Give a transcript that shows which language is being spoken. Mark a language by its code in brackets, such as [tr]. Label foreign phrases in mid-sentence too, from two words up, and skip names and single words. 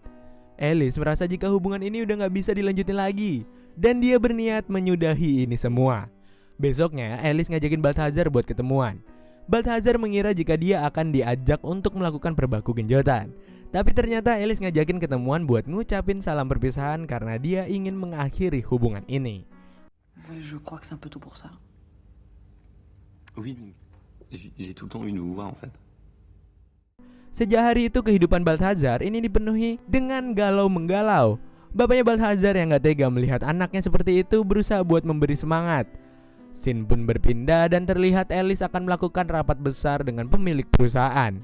[id] Alice merasa jika hubungan ini udah gak bisa dilanjutin lagi, dan dia berniat menyudahi ini semua. Besoknya Alice ngajakin Balthazar buat ketemuan. Balthazar mengira jika dia akan diajak untuk melakukan perbaku genjotan. Tapi ternyata Alice ngajakin ketemuan buat ngucapin salam perpisahan karena dia ingin mengakhiri hubungan ini. [fr] Je crois que c'est un peu tôt pour ça. Oui, j'ai tout le temps eu une voix en fait. [id] Sejak hari itu kehidupan Balthazar ini dipenuhi dengan galau-menggalau. Bapaknya Balthazar yang gak tega melihat anaknya seperti itu berusaha buat memberi semangat. Scene pun berpindah dan terlihat Alice akan melakukan rapat besar dengan pemilik perusahaan.